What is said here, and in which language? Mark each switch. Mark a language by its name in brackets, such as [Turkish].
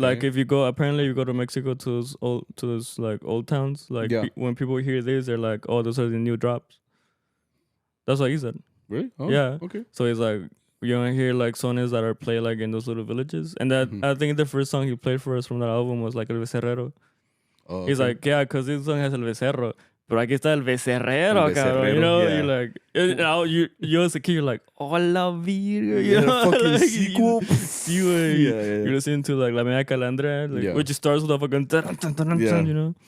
[English] Like if you go to Mexico to those like old towns, like when people hear this, they're like, oh, those are the new drops. That's what he said. Really? Oh, yeah. Okay. So he's like, you want to hear like sones that are played like in those little villages, and that I think the first song he played for us from that album was like El Becerrero. Oh, okay. He's like, yeah, because this song has El Becerro. [Spanish] Pero aquí está el becerrero, cabrón. [English] You know, you're like, you as a kid, you're like, oh, [Spanish] la virga. [English] You know, fucking like, sequel. You're listening to like La Media Calandra, like, which starts with a fucking, you know?